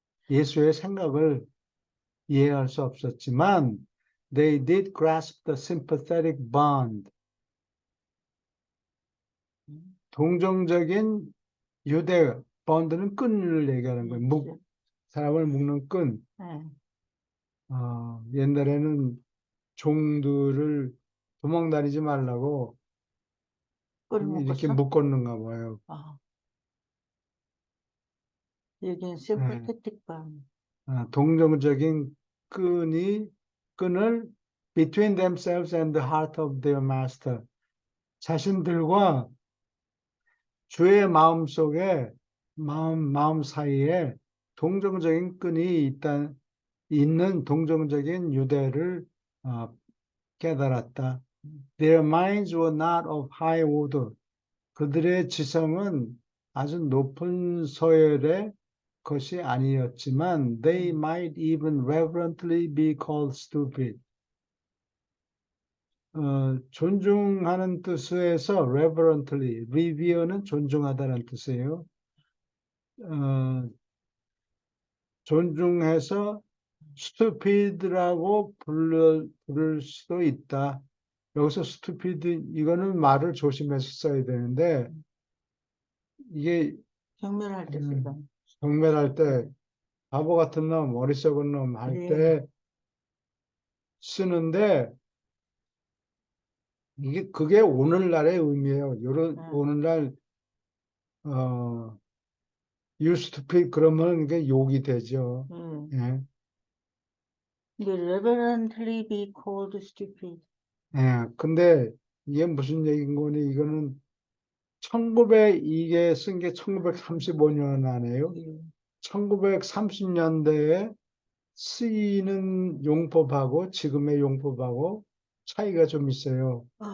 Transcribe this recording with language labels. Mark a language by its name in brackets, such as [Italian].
[Korean] 예수의 생각을 이해할 수 없었지만 [English] they did grasp the sympathetic bond. [Korean] 동정적인 유대 bond는 끈을 얘기하는 거예요. 사람을 묶는 끈. 옛날에는 종들을 도망다니지 말라고 이렇게 묶었는가 봐요. 여기는 [English] sympathetic bond. [Korean] 동정적인 끈을 [English] between themselves and the heart of their master. [Korean] 자신들과 주의 마음 속에 마음 사이에 동정적인 끈이 있는 동정적인 유대를 깨달았다. [English] Their minds were not of high order. [Korean] 그들의 지성은 아주 높은 서열의 것이 아니었지만 [English] they might even reverently be called stupid. [Korean] 존중하는 뜻에서 reverently, revere는 존중하다는 뜻이에요. 존중해서 stupid라고 부를 수도 있다. 여기서 stupid, 이거는 말을 조심해서 써야 되는데, 이게 경멸할 때 쓰다. 경멸할 때, 바보 같은 놈, 어리석은 놈 할 네. 때 쓰는데, 그게 오늘날의 의미예요. 오늘날, [English] you stupid [Korean] 그러면 이게 욕이 되죠. 예. 근데 [English] reverently be called stupid. [Korean] 예. 근데 이게 무슨 얘기인 거니? 이거는 이게 쓴 게 1935년 안에요. 1930년대에 쓰이는 용법하고 지금의 용법하고 차이가 좀 있어요.